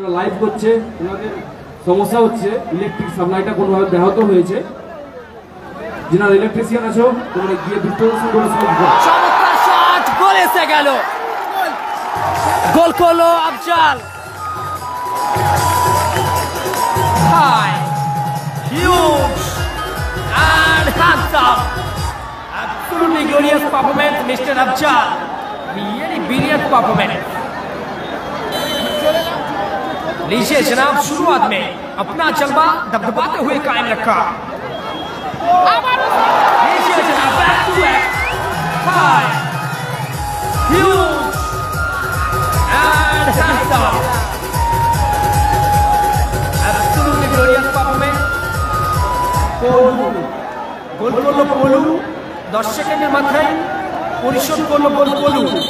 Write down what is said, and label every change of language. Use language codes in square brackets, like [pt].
[bn] Live করছে, ওনাদের সমস্যা হচ্ছে, ইলেকট্রিক সাপ্লাইটা কোনোভাবে ব্যাহত হয়েছে। যারা ইলেকট্রিশিয়ান আছো তোমরা গিয়ে দুটো গোল স্কোর করো। চমৎকার শট, গোল এসে গেল, গোল করলো Afzal. [en] Huge and handsome, absolutely glorious performance, Mr. Afzal. Really brilliant performance. [hi] लीजिए जनाब, शुरुआत में अपना जलवा दबदबाते हुए कायम रखा। लीजिए जनाब, [en] Back to back, high, huge and handsome, absolutely glorious performance. [bn] গোল করলো পলু, 10 সেকেন্ডের মাথায় পরিশোধ করলো গোল পলু।